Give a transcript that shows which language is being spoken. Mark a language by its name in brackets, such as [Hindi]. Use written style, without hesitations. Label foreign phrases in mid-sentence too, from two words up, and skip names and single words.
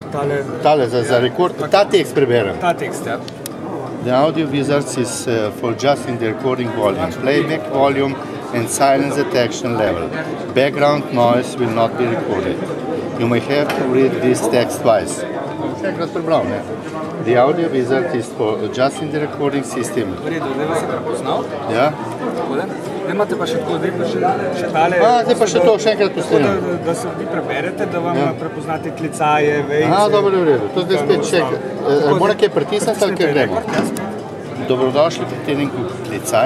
[Slovenian] Tale za rekord. Ta tekst preberem. Ta tekst, ja. [English] The audio wizards is for adjusting the recording volume, playback volume and silence detection level. Background noise will not be recorded. You may have to read this text twice. [Slovenian] Še enkrat prebral, ne? [English] The audio wizard is for adjusting the recording system. [Slovenian] V redu, zdaj vas je prepoznal. Ja? Takole. Zdaj imate pa še tako, zdaj pa še tale... Zdaj pa še to, še enkrat posledam. Da se vi preberete, da vam prepoznate klicaje, vejce... Dobro, v redu. To zdaj spet še enkrat. Mora kaj pritisniti, ali kaj gremo? Dobrodošli pri treningu Klicaj.